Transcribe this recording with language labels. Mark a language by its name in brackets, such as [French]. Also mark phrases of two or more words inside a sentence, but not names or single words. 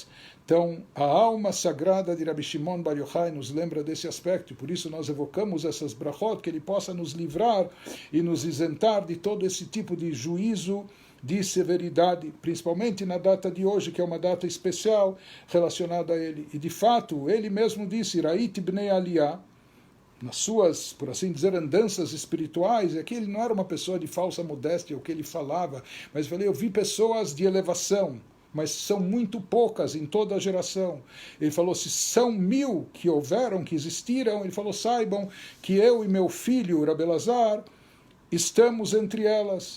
[Portuguese] Então, a alma sagrada de Rabbi Shimon Bar Yochai nos lembra desse aspecto, e por isso nós evocamos essas brachot, que ele possa nos livrar e nos isentar de todo esse tipo de juízo, de severidade, principalmente na data de hoje, que é uma data especial relacionada a ele. E de fato, ele mesmo disse, [Hebrew] ראית בני עלייה, [Portuguese] nas suas, por assim dizer, andanças espirituais, e aqui ele não era uma pessoa de falsa modéstia, o que ele falava, mas eu vi pessoas de elevação, mas são muito poucas em toda a geração. Ele falou, se são 1000 que houveram, que existiram, ele falou, saibam que eu e meu filho, Rabbi Elazar, estamos entre elas.